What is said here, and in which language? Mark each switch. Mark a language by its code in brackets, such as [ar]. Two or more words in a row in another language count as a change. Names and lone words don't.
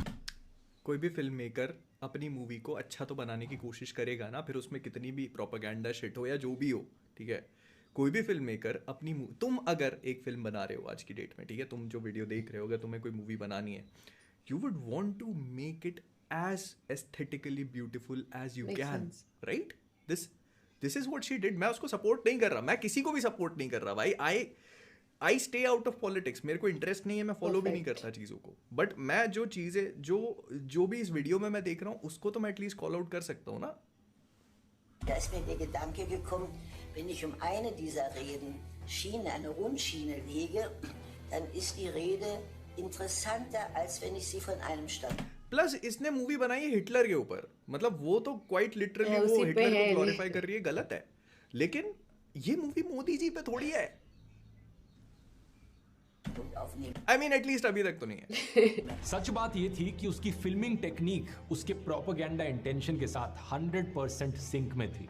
[hi] कोई भी [en] film maker [hi] अपनी मूवी को अच्छा तो बनाने की कोशिश करेगा ना, फिर उसमें कितनी भी [en] propaganda shit [hi] हो या जो भी हो. ठीक है, कोई भी [en] film maker [hi] अपनी तुम अगर एक फिल्म बना रहे हो आज की डेट में, ठीक है, तुम जो वीडियो देख रहे हो, अगर तुम्हें कोई मूवी बनानी है, [en] you would want to make it as aesthetically beautiful as you Makes कैन, sense. Right. This is what she did. [hi] मैं उसको सपोर्ट नहीं कर रहा, मैं किसी को भी सपोर्ट नहीं कर रहा भाई. [en] I stay out of politics. [hi] मेरे को इंटरेस्ट नहीं है, मैं फॉलो भी नहीं [en] Perfect. [hi] करता चीज़ों को. बट मैं जो चीज़ें जो भी इस वीडियो में मैं देख रहा हूँ उसको तो मैं एटलीस्ट [en] call out [hi] कर सकता हूँ ना. [de] Da ist mir der Gedanke gekommen, wenn ich um eine dieser Reden Schiene, eine Rundschiene lege, dann ist die Rede interessanter, als wenn ich sie von einem Stand. [hi] प्लस इसने मूवी बनाई है हिटलर के ऊपर, मतलब वो तो [en] quite literally [hi] हाँ, वो उसी पे हिटलर है को ये। ग्लोरीफाई कर रही है. गलत है. लेकिन ये मूवी मोदी जी पे थोड़ी है। [en] I mean [hi] एटलीस्ट अभी तक तो नहीं है। सच बात यह थी कि उसकी [en] filming technique [hi] उसके [en] propaganda intention [hi] के साथ 100% सिंक में थी।